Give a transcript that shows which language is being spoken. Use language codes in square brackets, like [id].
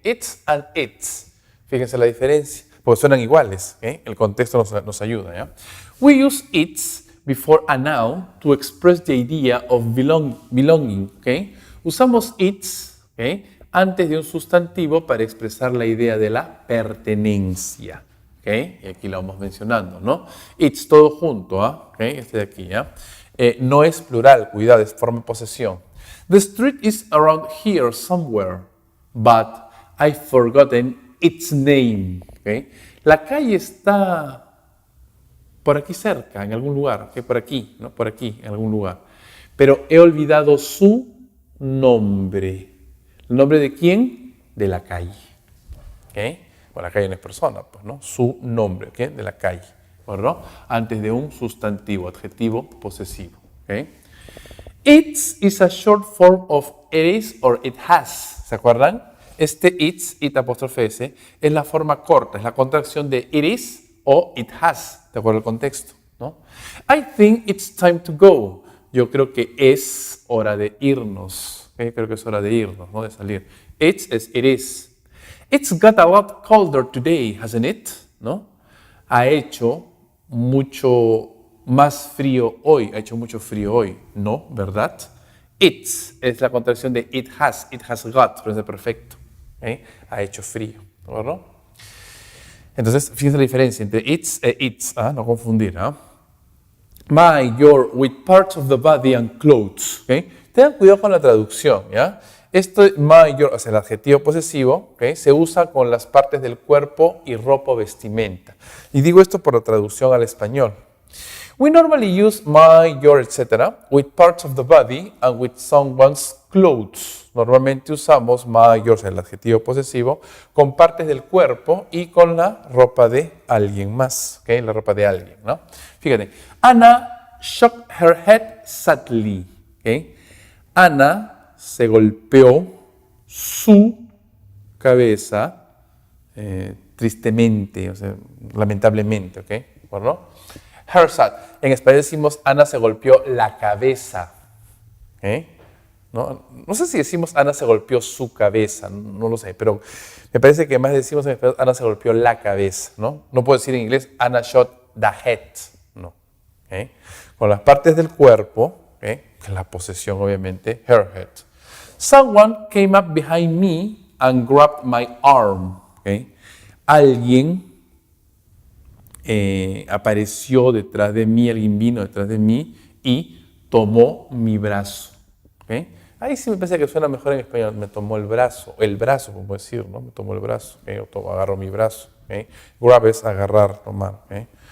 [es] Its and its. Fíjense la diferencia, porque suenan iguales. ¿Okay? El contexto nos ayuda. ¿Ya? [en] We use its before a noun to express the idea of belonging. [es] ¿Okay? Usamos its, ¿okay? Antes de un sustantivo para expresar la idea de la pertenencia. ¿Okay? Y aquí lo vamos mencionando, ¿no? It's todo junto, ¿ah? ¿Okay? Este de aquí, ¿ya? No es plural, cuidado, es forma posesión. [en] The street is around here somewhere, but I've forgotten its name. ¿Okay? [es] La calle está por aquí cerca, en algún lugar, ¿okay? Por aquí, ¿no? Por aquí, en algún lugar. Pero he olvidado su nombre. ¿El nombre de quién? De la calle. ¿Okay? Bueno, la calle no es persona, pues, ¿no? Su nombre, ¿okay? De la calle, ¿no? Antes de un sustantivo, adjetivo posesivo. ¿Okay? [en] Its is a short form of it is or it has. [es] ¿Se acuerdan? Este its, it apóstrofe s, es la forma corta, es la contracción de it is o it has, de acuerdo al contexto, ¿no? [en] I think it's time to go. [es] Yo creo que es hora de irnos. ¿Okay? Creo que es hora de irnos, ¿no? De salir. It's es it is. [en] It's got a lot colder today, hasn't it? ¿No? [es] Ha hecho mucho más frío hoy. Ha hecho mucho frío hoy. No, ¿verdad? It's es la contracción de it has got, pero es de perfecto. ¿Okay? Ha hecho frío, ¿verdad? Entonces, fíjense la diferencia entre it's e its. ¿Ah? No confundir, ¿ah? [en] My, your, with parts of the body and clothes. ¿Okay? [es] Tengan cuidado con la traducción, ¿ya? Esto, my, your, o sea, el adjetivo posesivo, ¿okay? Se usa con las partes del cuerpo y ropa o vestimenta. Y digo esto por la traducción al español. [en] We normally use my, your, etc. with parts of the body and with someone's clothes. [es] Normalmente usamos my, yours, el adjetivo posesivo, con partes del cuerpo y con la ropa de alguien más. ¿Okay? La ropa de alguien, ¿no? Fíjate. [en] Anna shook her head sadly. ¿Okay? [es] Ana se golpeó su cabeza tristemente, o sea, lamentablemente, ¿ok? ¿Bueno? Her sad. En español decimos Ana se golpeó la cabeza. ¿Ok? No sé si decimos Ana se golpeó su cabeza, no lo sé, pero me parece que más decimos en español Ana se golpeó la cabeza, ¿no? No puedo decir en inglés [en] Anna shot the head, [es] no. ¿Ok? Con las partes del cuerpo, ¿ok? La posesión obviamente, her head. [en] Someone came up behind me and grabbed my arm. ¿Ok? [es] Alguien apareció detrás de mí, alguien vino detrás de mí y tomó mi brazo. ¿Okay? Ahí sí me parece que suena mejor en español. Me tomó el brazo, como decir, ¿no? Me tomó el brazo, ¿okay? O agarró mi brazo. ¿Okay? Grab es agarrar, tomar. ¿Okay?